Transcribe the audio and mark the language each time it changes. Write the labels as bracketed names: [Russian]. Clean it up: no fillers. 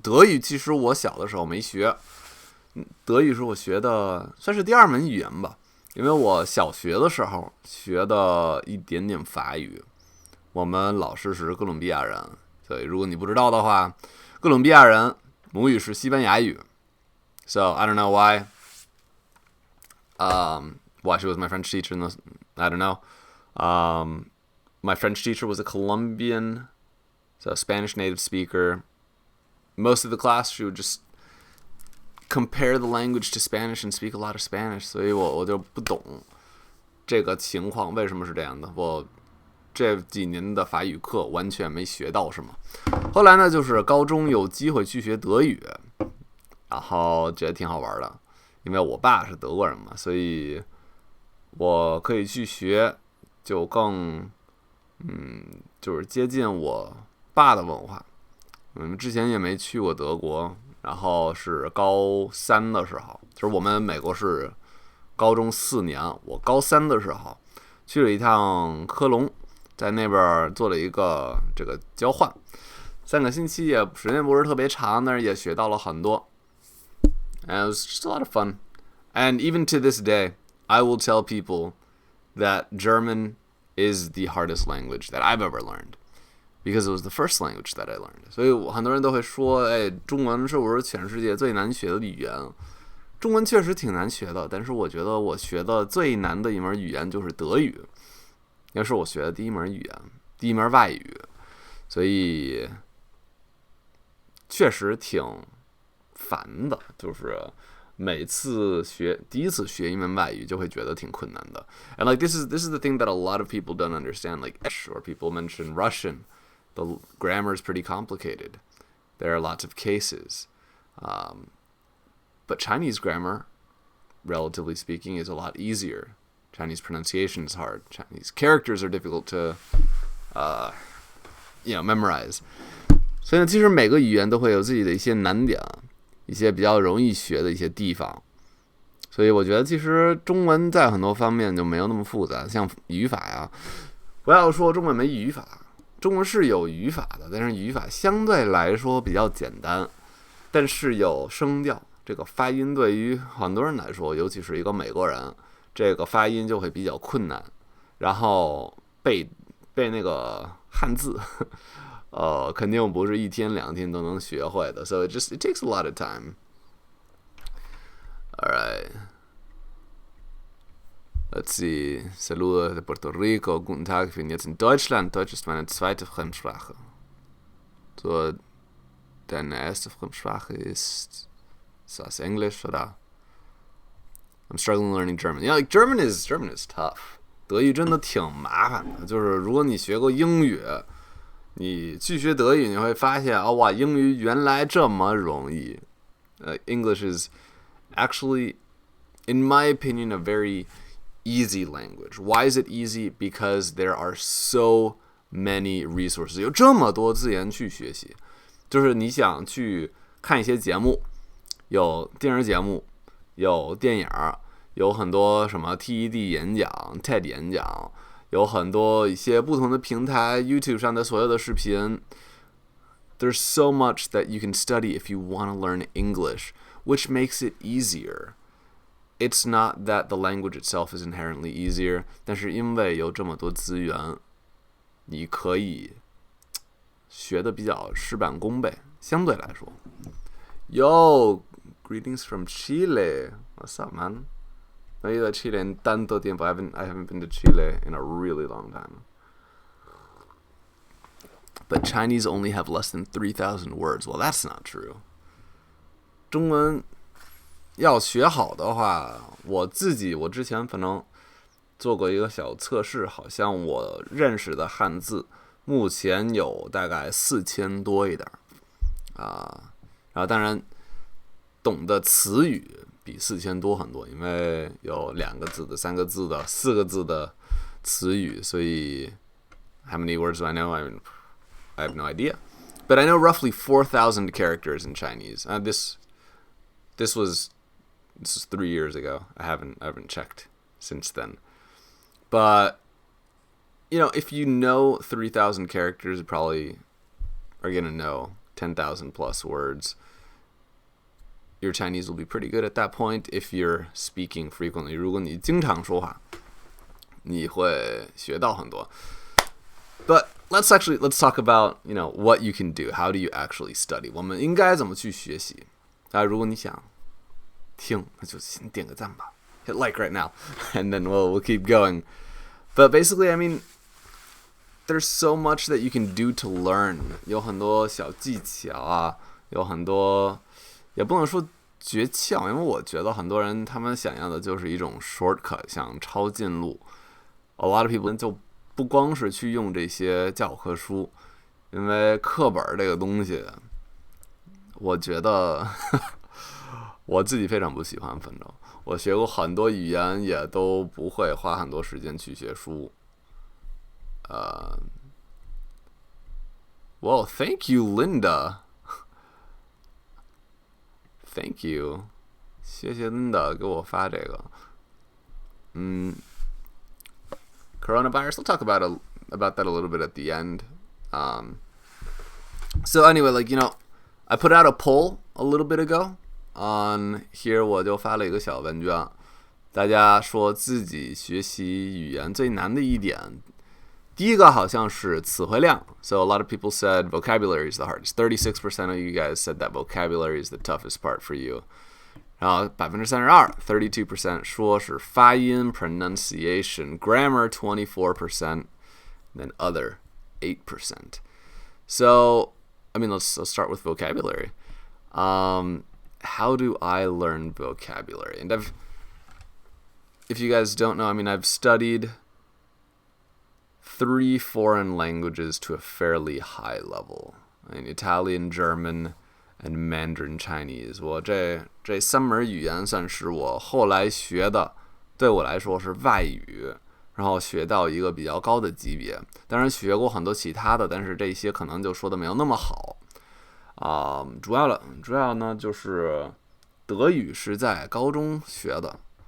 [Chinese] 德语其实我小的时候没学，德语是我学的算是第2门语言吧，因为我小学的时候学的一点点法语。我们老师是哥伦比亚人，所以如果你不知道的话，哥伦比亚人母语是西班牙语。 [English] So I don't know why she was my French teacher. I don't know. My French teacher was a Colombian, so a Spanish native speaker. Most of the class, she would just compare the language to Spanish and speak a lot of Spanish. [Chinese] 所以我就不懂这个情况为什么是这样的。我这几年的法语课完全没学到什么。后来呢，就是高中有机会去学德语，然后觉得挺好玩的，因为我爸是德国人嘛，所以我可以去学，就更就是接近我爸的文化。之前也没去过德国，然后是高3的时候，就是我们美国是高中4年，我高3的时候去了一趟科隆，在那边做了一个这个交换，3个星期也时间不是特别长，但是也学到了很多。 [English] And it was just a lot of fun. And even to this day, I will tell people that German is the hardest language that I've ever learned because it was the first language that I learned. [Chinese] 所以很多人都会说，哎，中文是不是全世界最难学的语言？中文确实挺难学的，但是我觉得我学的最难的一门语言就是德语，那是我学的第一门语言，第一门外语，所以确实挺烦的，就是每次第一次学一门外语就会觉得挺困难的。 [English] And like this is the thing that a lot of people don't understand. Like, or people mention Russian, the grammar is pretty complicated. There are lots of cases. But Chinese grammar, relatively speaking, is a lot easier. Chinese pronunciation is hard. Chinese characters are difficult to, memorize. [Chinese] 所以呢，其实每个语言都会有自己的一些难点，一些比较容易学的一些地方。所以我觉得，其实中文在很多方面就没有那么复杂，像语法呀。不要说中文没语法，中文是有语法的，但是语法相对来说比较简单，但是有声调。这个发音对于很多人来说，尤其是一个美国人，这个发音就会比较困难。然后背那个汉字，肯定不是一天两天都能学会的。 [English] So it takes a lot of time. All right. Let's see. [Spanish] Saludos de Puerto Rico. [German] Guten Tag. Ich bin jetzt in Deutschland. Deutsch ist meine zweite Fremdsprache. So, deine erste Fremdsprache ist das English oder? [English] I'm struggling learning German. Yeah, like German is tough. [Chinese] 德语真的挺麻烦的，就是如果你学过英语，你去学德语，你会发现哇，英语原来这么容易。 [English] English is actually, in my opinion, a very easy language. Why is it easy? Because there are so many resources. [Chinese] 有这么多资源去学习，就是你想去看一些节目。有电视节目，有电影，有很多什么 TED 演讲、TED 演讲，有很多一些不同的平台 YouTube 上的所有的视频。 [English] There's so much that you can study if you want to learn English, which makes it easier. It's not that the language itself is inherently easier, [Chinese] 但是因为有这么多资源，你可以学的比較事半功倍，相对來說。 [English] Yo, greetings from Chile. What's up, man? [Spanish] No he ido a Chile en tanto tiempo. [English] I haven't been to Chile in a really long time. But Chinese only have less than 3,000 words. Well, that's not true. [Chinese] 中文要学好的话，我之前反正做过一个小测试，好像我认识的汉字目前有大概4000多一点然后当然懂的词语比4000多很多，因为有2个字的、3个字的、4个字的词语，所以 [English] how many words do I know? I have no idea. But I know roughly 4,000 characters in Chinese. This was 3 years ago. I haven't checked since then. But if you know 3,000 characters, you probably are going to know 10,000 plus words. Your Chinese will be pretty good at that point if you're speaking frequently. [Chinese] 如果你经常说话，你会学到很多。 [English] But let's talk about what you can do. How do you actually study? [Chinese] 我们应该怎么去学习？如果你想听，那就先点个赞吧。 [English] Hit like right now, and then we'll keep going. But basically, I mean, there's so much that you can do to learn. [Chinese] 有很多小技巧有很多。也不能说诀窍，因为我觉得很多人他们想要的就是一种 shortcut， 想抄近路。 [English] A lot of people [Chinese] 就不光是去用这些教科书，因为课本这个东西，我觉得我自己非常不喜欢。反正我学过很多语言，也都不会花很多时间去学书。 [English] Well, thank you, Linda.Thank you. [Chinese] 谢谢 Linda 给我发这个。 [English] Coronavirus, we'll talk about that a little bit at the end. So anyway, I put out a poll a little bit ago on here. [Chinese] 我就发了一个小问卷，大家说自己学习语言最难的一点，第一个好像是词汇量。 [English] So a lot of people said vocabulary is the hardest. 36% of you guys said that vocabulary is the toughest part for you. [Chinese] 然后32% 说是发音 pronunciation, grammar 24%, then other 8%. [English] So, I mean, let's start with vocabulary. How do I learn vocabulary? And if you guys don't know, I mean, I've studied 3 foreign languages to a fairly high level. I mean, Italian, German, and Mandarin Chinese. [Chinese] 我这3门语言算是我后来学的，对我来说是外语，然后学到一个比较高的级别。当然学过很多其他的，但是这些可能就说的没有那么好。主要呢就是德语是在高中学的。